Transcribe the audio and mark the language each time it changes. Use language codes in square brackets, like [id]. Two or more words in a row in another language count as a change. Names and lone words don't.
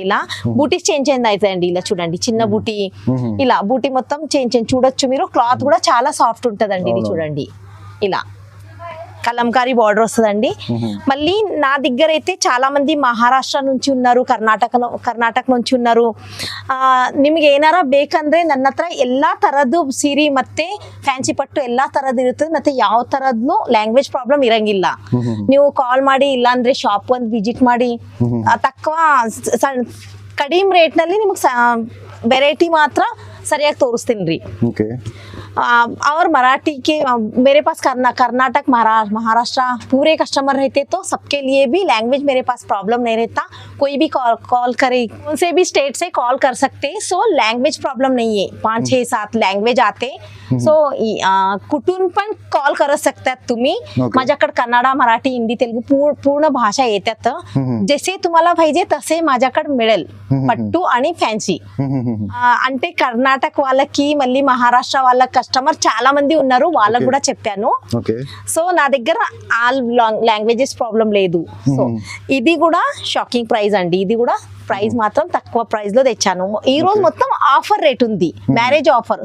[te] ఇలా బూటీస్ చేంజ్ అవుతాయండి. ఇలా చూడండి చిన్న బూటీ, ఇలా బూటీ మొత్తం చేంజ్ చూడొచ్చు మీరు. క్లాత్ కూడా చాలా సాఫ్ట్ ఉంటదండి. ఇది చూడండి ఇలా కలంకారీ బార్డర్ వస్తుందండి. మళ్ళీ నా దగ్గర అయితే చాలా మంది ಮಹಾರಾಷ್ಟ್ರ నుంచి ఉన్నారు, ಕರ್ನಾಟಕ నుంచి ఉన్నారు. [kn] ನಿಮಗೆ ಏನಾರ ಬೇಕಂದ್ರೆ ನನ್ನ ಹತ್ರ ಎಲ್ಲಾ ತರದ್ದು ಸೀರೆ ಮತ್ತೆ ಫ್ಯಾನ್ಸಿ ಪಟ್ಟು ಎಲ್ಲಾ ತರದ್ದು ಇರುತ್ತದೆ. ಮತ್ತೆ ಯಾವ ತರದ್ನು [en] language problem [kn] ಇರಂಗಿಲ್ಲ. ನೀವು ಕಾಲ್ ಮಾಡಿ, ಇಲ್ಲಾಂದ್ರೆ ಶಾಪ್ ಒಂದು ವಿಸಿಟ್ ಮಾಡಿ, ತక్కువ ಕಡಿಮೆ ರೇಟ್ ನಲ್ಲಿ ನಿಮಗೆ ವೆರೈಟಿ ಮಾತ್ರ ಸರಿಯಾಗಿ ತೋರಿಸ್ತೀನಿ ರೀ. [hi] और मराठी के मेरे पास कर्नाटक महाराष्ट्र पूरे कस्टमर रहते, तो सबके लिए भी लैंग्वेज मेरे पास प्रॉब्लम नहीं रहता. कोई भी कॉल करे, उनसे भी स्टेट से कॉल कर सकते. [en] so language problem [hi] नहीं है. 5, 6, 7 लँग्वेज आते. [mr] सो कुठून पण कॉल करत शकतात तुम्ही. माझ्याकडे कन्नड, मराठी, हिंदी, तेलुगू पूर्ण भाषा येतात. जसे तुम्हाला पाहिजे तसे माझ्याकडे मिळेल पट्टू आणि फॅन्सी. [te] అంటే కర్ణాటక వాళ్ళకి మళ్ళీ మహారాష్ట్ర వాళ్ళ కస్టమర్ చాలా మంది ఉన్నారు, వాళ్ళకు కూడా చెప్పాను. సో నా దగ్గర [en] all languages problem [te] లేదు. సో ఇది కూడా [en] shocking price [te] అండి. ఇది కూడా ప్రైస్ మాత్రం తక్కువ ప్రైస్ లో తెచ్చాను. ఈ రోజు మొత్తం [en] offer rate [te] ఉంది, [en] marriage offer.